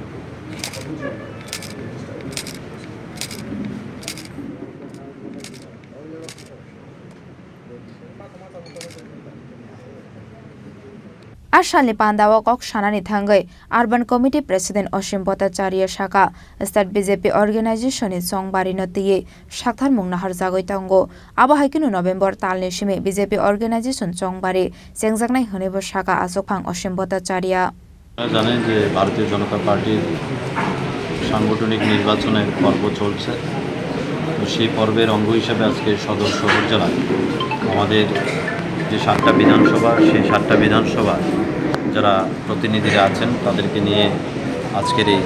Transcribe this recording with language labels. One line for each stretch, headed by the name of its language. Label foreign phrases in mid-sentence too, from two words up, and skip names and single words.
Kok Borok: Ashalni Panda Kok Shanani Thangai
English: Urban Committee President
Kok Borok: Osim Bhattacharya Shaka State BJP Organization in Songbari Notiye Saktharmungbai Harjagoi Tango Abahakinu November Talni Shime BJP Organization Songbari Songsajakha Honebo Shaka Asopang Osim Bhattacharya
Bangla: জানেন যে ভারতীয় জনতা পার্টির সাংগঠনিক নির্বাচনের পর্ব চলছে সেই পর্বের অঙ্গ হিসেবে আজকে সদর শহর জেলায় আমাদের যে 7টা বিধানসভা সেই 7টা বিধানসভা যারা প্রতিনিধিরা আছেন তাদেরকে নিয়ে আজকের এই